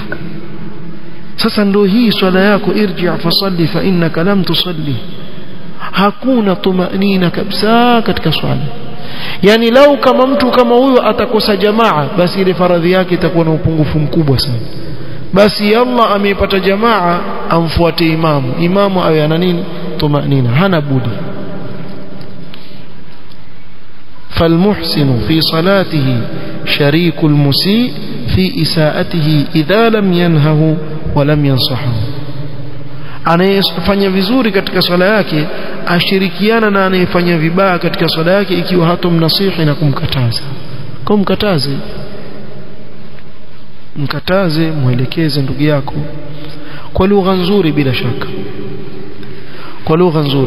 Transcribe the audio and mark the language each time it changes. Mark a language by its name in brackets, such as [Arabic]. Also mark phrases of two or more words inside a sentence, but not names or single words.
[Swahili] Sasa ndio hii swala yako [Arabic] ارجع فصل فإنك لم تصل, [Swahili] hakuna tumanina kabisa katika swala. Yani lau kama mtu kama huyo atakosa jamaa, basi ile faradhi yake itakuwa na upungufu mkubwa sana. Basi Allah ameipata jamaa, amfuate imamu awe ana nini? Tumanina, hana budi. [Arabic] فالمحسن في صلاته شريك المسيء في إساءته إذا لم ينهه ولم ينصحه. [Swahili] anayefanya vizuri katika swala yake ashirikiana na anayefanya vibaya katika swala yake ikiwa hatomnasihi na kumkataza. Mkataze, muelekeze ndugu yako kwa lugha nzuri, bila shaka kwa lugha nzuri.